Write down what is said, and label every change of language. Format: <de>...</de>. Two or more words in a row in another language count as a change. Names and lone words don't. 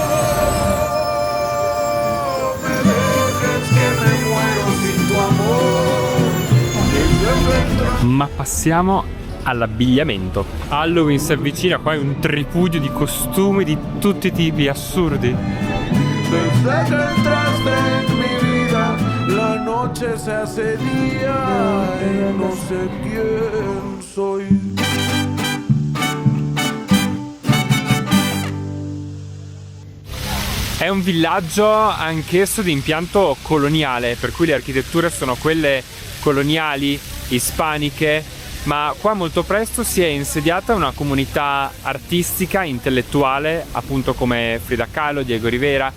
<it>Ma passiamo all'abbigliamento. Halloween si avvicina, qua è un tripudio di costumi di tutti i tipi, assurdi.</it> <es>Desde que entraste en mi vida, la noche se hace día y no sé quién soy.</es> <it>È un villaggio anch'esso di impianto coloniale, per cui le architetture sono quelle coloniali, ispaniche, ma qua molto presto si è insediata una comunità artistica, intellettuale, appunto come Frida Kahlo, Diego Rivera.</it>